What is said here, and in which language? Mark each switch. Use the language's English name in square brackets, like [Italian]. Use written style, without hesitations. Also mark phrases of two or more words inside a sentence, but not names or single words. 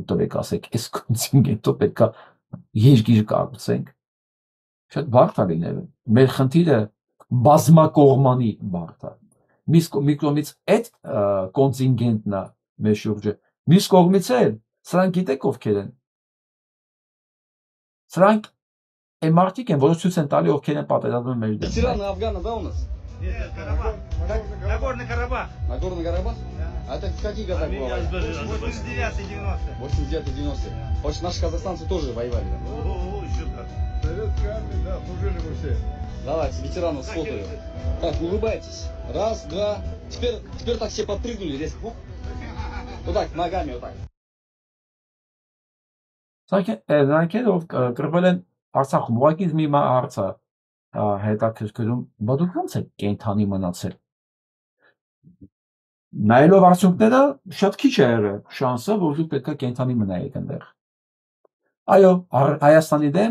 [Armenian] տվեք ասեք, այս կոնտինգենտով պետքա երկիր կառուցենք։ Շատ բարդ է լինել։ Մեր խնդիրը բազմակողմանի բարդ է։ Մի կողմից այդ կոնտինգենտն է մեր շուրջը։ Մյուս կողմից էլ սրանք գիտեք ովքեր են։ Սրանք Այն մարդիկ են, որոնց ցույց են տալի ովքեր են պատերազմում մեր դեմ։ [Russian] Ветераны Афгана, да, у нас? Нет, Карабах. Нагорный Карабах. Нагорный Карабах? А это в какие года было? 89-90. 89-90. Значит, наши казахстанцы тоже воевали. О, еще как. Советская армия, да, служили мы все. Давайте, ветеранов сфотою. Так, улыбайтесь. Раз, два. Теперь так все подпрыгнули резко. Вот так, ногами вот так. [Armenian] Նրանք կրվել են Արցախում, ուղղակի մի հարցը հետաքրքրում, բա դուք ո՞նց եք կենթանի մնացել։ Նայելով արդյունքները շատ քիչ է եղել շանսը, որ դուք պետք է կենթանի մնայիք այնտեղ։ Այո, Հայաստանի դեմ